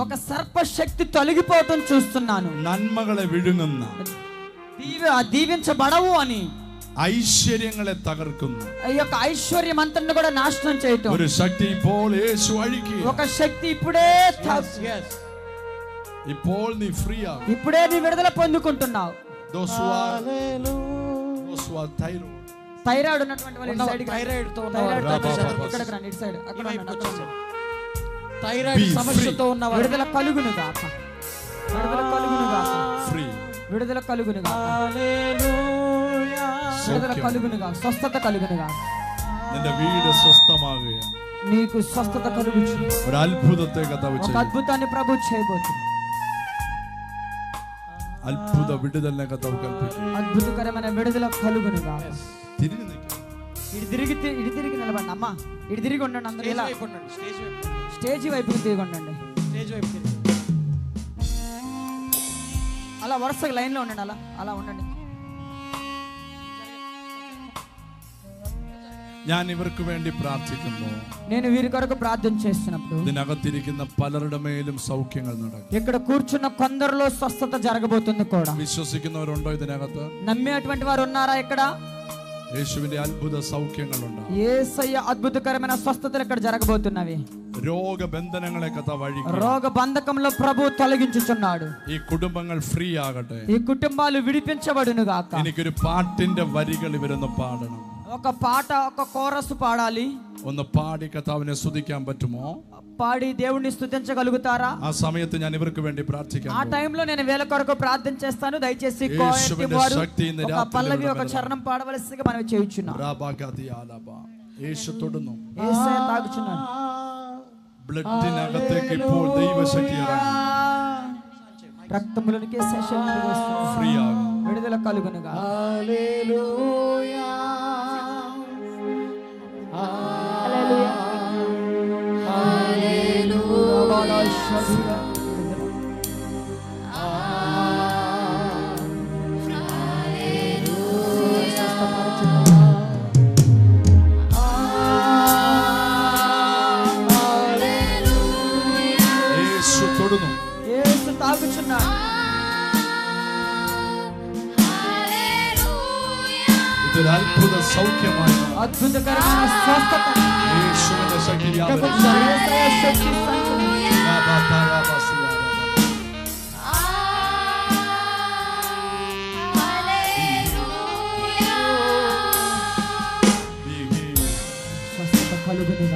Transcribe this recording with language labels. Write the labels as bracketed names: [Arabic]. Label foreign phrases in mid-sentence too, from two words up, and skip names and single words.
[Telugu] ఒక సర్ప శక్తి తొలగిపోవటం చూస్తున్నాను. [Malayalam] നന്മകളെ വിഴുങ്ങുന്ന, [Telugu] దీవించబడవు అని [Malayalam] ഐശ്വര്യങ്ങളെ തകർക്കുന്ന [Telugu] ఈ యొక్క ఐశ్వర్యం అంతటిని కూడా నాశనం చేయటం [Malayalam] ഒരു ശക്തി ഇപ്പോൾ യേശു അഴിക്കുക. [Telugu] ఒక శక్తి ఇప్పుడే [Malayalam] ഇപ്പോൾ നീ ఫ్రీ ആകും. [Telugu] ఇప్పుడే నీ విడుదల పొందుకుంటున్నావు. థైరాయిడ్ ఉన్నటువంటి వాళ్ళు థైరాయిడ్ సమస్యతో ఉన్న విడుదల కలుగును గాక. విడుదల కలుగును గాక. విడుదల కలుగును గాక. విడుదల కలుగును గాక. స్వస్థత కలుగును గాక. [Malayalam] നിന്റെ വീട് സ്വസ്ഥമാകുക. [Telugu] నీకు స్వస్థత కలుగుచు. [Malayalam] ഒരു അത്ഭുതത്തെ കർത്താവ് [Telugu] ఒక [Malayalam] ചെയ്യും. [Telugu] అద్భుతాన్ని ప్రభు చేయబోతుంది. [Malayalam] അത്ഭുത വിടുതലിനെ കർത്താവ് കൽപ്പിക്കും. [Telugu] అద్భుతకరమైన విడుదల కలుగునుగా. [Malayalam] തിരിഞ്ഞു നിൽക്കുക. [Telugu] ఇటు తిరిగి నిలబడండి అమ్మా. ఇటు తిరిగి ఉండండి అందరూ. ఇలా స్టేజ్ వైపు ఉండండి. స్టేజ్ వైపుకి తిరిగి ఉండండి. స్టేజ్ వైపు తిరిగి. అలా వరుసగా లైన్లో ఉండండి. అలా ఉండండి. [Malayalam] ഞാൻ ഇവർക്ക് വേണ്ടി പ്രാർത്ഥിക്കുമ്പോൾ [Telugu] నేను వీరి కొరకు ప్రార్థన చేస్తున్నప్పుడు [Malayalam] ഇതിനകത്തിരിക്കുന്ന പലരുടെ മേലും സൗഖ്യങ്ങൾ നടക്കും. [Telugu] ఇక్కడ కూర్చున్న కొందరిలో స్వస్థత జరగబోతుంది కూడా. [Malayalam] വിശ്വസിക്കുന്നവരുണ്ടോ ഇതിനകത്ത്? [Telugu] నమ్మేటువంటి వారు ఉన్నారా ఇక్కడ? [Malayalam] യേശുവിന്റെ അത്ഭുത സൗഖ്യങ്ങളുണ്ട്. [Telugu] యేసయ్య అద్భుతకరమైన స్వస్థతలు ఇక్కడ జరగబోతున్నవి. [Malayalam] രോഗബന്ധനങ്ങളെ കർത്താവ് അഴിക്കും. [Telugu] రోగ బంధకంలో ప్రభు తొలగించుచున్నాడు. [Malayalam] ഈ കുടുംബങ്ങൾ ഫ്രീ ആകട്ടെ. [Telugu] ఈ కుటుంబాలు విడిపించబడును గాక. [Malayalam] എനിക്കൊരു പാട്ടിന്റെ വരികൾ ഇവരൊന്ന് പാടണം. [Telugu] ఒక పాట, ఒక కోరస్ పాడాలి. [Malayalam] ഒന്ന് പാടി കർത്താവിനെ സ്തുതിക്കാൻ പറ്റുമോ? [Telugu] పాడి దేవుణ్ణి స్తుతించగలుగుతారా? [Malayalam] ആ സമയത്ത് ഞാൻ ഇവർക്ക് വേണ്ടി പ്രാർത്ഥിക്കാം. [Telugu] ఆ టైంలో నేను వేల కొరకు ప్రార్థన చేస్తాను. దయచేసి ఒక పల్లవి, ఒక చరణం పాడవలసిగా మనం చేయుచున్నాం. [Malayalam] യേശു തൊടുന്നു. [Telugu] యేసయ్య తాగుచున్నాడు. [Malayalam] ബ്ലഡിനകത്തേക്ക് ഇപ്പോൾ ദൈവശക്തി ഇറങ്ങി [Telugu] రక్తములోనికి యేసయ్య శక్తి వస్తుంది. [Malayalam] ഫ്രീ ആകും. [Telugu] విడుదల కలుగునుగా. హల్లెలూయా. హల్లెలూయా. హల్లెలూయా. [Malayalam] യേശു തൊടുന്നു. [Telugu] యేసు తాగుచున్నాడు. [Malayalam] ഇതൊരു അത്ഭുത സൗഖ്യമായി. [Telugu] అద్భుతకరమైన స్వస్థత. [Malayalam] യേശുവിന്റെ ശക്തി [Telugu] యేసయ్య శక్తి సంచలనం. స్వస్థత కలుగునుగా.